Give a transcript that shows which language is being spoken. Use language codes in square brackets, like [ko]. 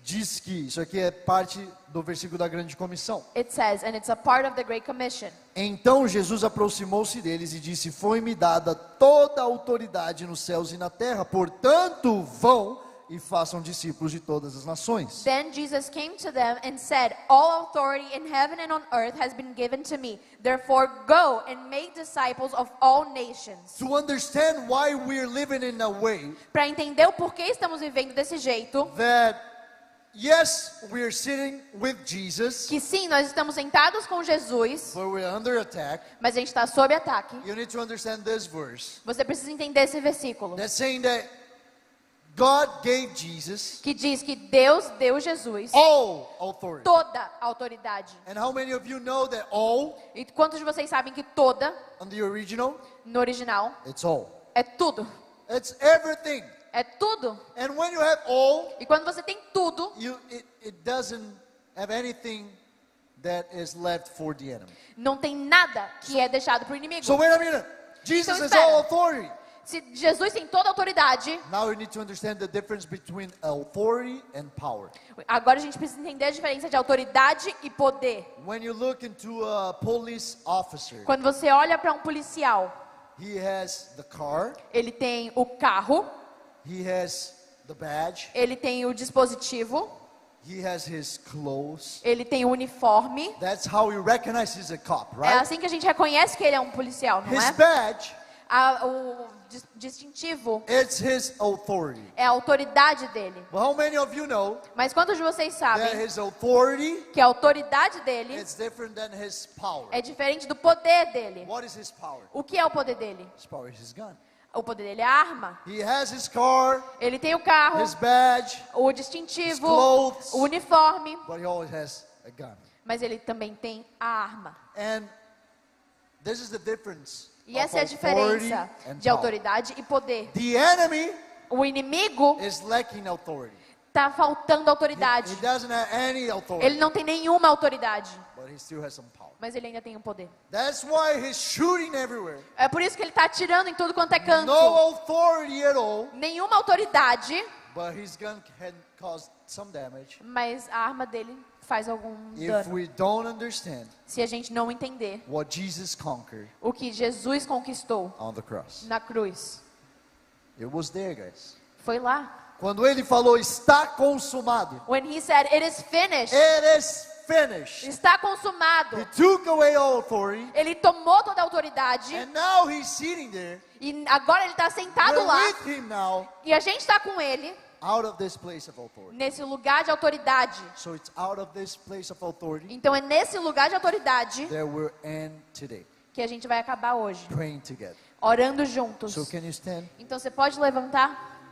[pt] diz que isso aqui é parte do versículo da grande comissão. [en] it says, and it's a part of the Great Commission. [pt] Então Jesus aproximou-se deles e disse: foi-me dada toda a autoridade nos céus e na terra, portanto vão e façam discípulos de todas as nações. [en] Then Jesus came to them and said, all authority in heaven and on earth has been given to me. Therefore go and make disciples of all nations. To understand why we're living in a way [pt] Para entender o porquê estamos vivendo desse jeito, [en] that yes, we're sitting with Jesus, [pt] que sim, nós estamos sentados com Jesus, [en] but we're under attack. [pt] mas a gente está sob ataque. [en] You need to understand this verse. [pt] Você precisa entender esse versículo, [en] That's saying that God gave Jesus [pt] que diz que Deus deu Jesus [en] all authority. [pt] toda a autoridade. [en] And how many of you know that all, [pt] E quantos de vocês sabem que toda, [en] on the original, [pt] no original, [en] it's all. [pt] é tudo? [en] It's everything. [pt] É tudo. [en] And when you have all, [pt] E quando você tem tudo, [en] it doesn't have anything that is left for the enemy. [pt] não tem nada que é deixado para o inimigo. [en] So wait a minute. Jesus [pt] Então, [en] has [pt] espera. [en] all authority. [pt] Se Jesus tem toda a autoridade, [en] Now you need to understand the difference between authority and power. [pt] agora a gente precisa entender a diferença de autoridade e poder. [en] When you look into a police officer, [pt] Quando você olha para um policial, [en] he has the car, [pt] ele tem o carro, [en] he has the badge, [pt] ele tem o dispositivo, [en] he has his clothes. [pt] ele tem o uniforme. [en] That's how you recognize he's a cop, [pt] É [en] right? [pt] assim que a gente reconhece que ele é um policial, não [en] His [pt] é? [en] badge [pt] O distintivo [en] It's his authority. [pt] é a autoridade dele. [en] But how many of you know [pt] Mas quantos de vocês [en] that [pt] sabem [en] his authority [pt] que a autoridade dele [en] is different than his power? [pt] é diferente do poder dele? [en] What is his power? [pt] O que é o poder dele? [en] His power is his gun. [pt] O poder dele é a arma. [en] He has his car, [pt] Ele tem o carro, [en] his badge, [pt] o [en] his [pt] distintivo, [en] clothes, [pt] o uniforme, [en] but he always has a gun. [pt] mas ele também tem a arma. [en] And this is the difference [pt] E [en] of [pt] essa é a [en] authority [pt] diferença [en] and [pt] de [en] power. [pt] autoridade e poder. [en] The enemy [pt] O inimigo [en] is lacking authority. [pt] está faltando autoridade. [en] He doesn't have any authority, [pt] Ele não tem nenhuma autoridade, [en] but he still has some power. [pt] mas ele ainda tem um poder. [en] That's why he's shooting everywhere. [pt] É por isso que ele está atirando em tudo quanto é canto. [en] No authority at all, [pt] Nenhuma autoridade, [en] but his gun can cause some damage. [pt] mas a arma dele faz algum [en] If [pt] dano. [en] we don't understand [pt] Se a gente não entender [en] what Jesus conquered [pt] o que Jesus conquistou [en] on the cross. [pt] na cruz. [en] It was there, guys. [pt] Foi lá. Quando ele falou está consumado, [en] When he said, "It is finished." it is finished. [pt] Está consumado. [en] He took away all authority, [pt] Ele tomou toda a autoridade [en] and now he's sitting there. [pt] e agora ele está sentado [en] We're [pt] lá. [en] with him now, [pt] E a gente está com ele [en] out of this place of authority. [pt] nesse lugar de autoridade. [en] So it's out of this place of authority [pt] Então é nesse lugar de autoridade [en] that we're in today, [pt] que a gente vai acabar hoje, [en] praying together. [pt] orando juntos. [en] So can you stand? [pt] Então você pode levantar?